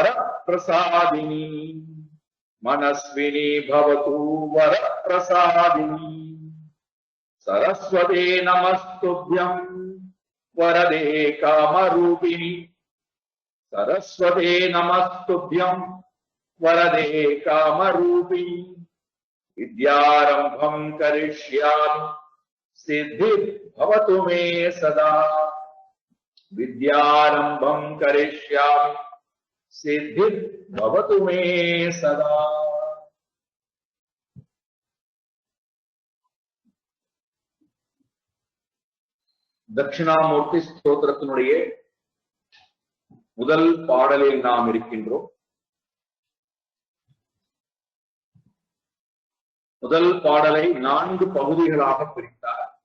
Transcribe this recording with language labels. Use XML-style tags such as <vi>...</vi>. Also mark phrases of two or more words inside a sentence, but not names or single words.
<sa>प्रसादिनी मनस्विनी भवतु वर प्रसादिनी सरस्वती नमस्तुभ्यं वरदे कामरूपिणी सरस्वती नमस्तुभ्यं वरदे कामरूपी विद्यारंभं करिष्यामि सिद्धिर्भवतु मे सदा विद्यारंभं करिष्यामि सिद्धिर्भवतु मे सदा</sa> <ta>தட்சிணாமூர்த்தி ஸ்தோத்திரத்தினுடைய முதல் பாடலில் நாம் இருக்கின்றோம். முதல் பாடலை 4 பகுதிகளாக பிரித்தார்.</ta>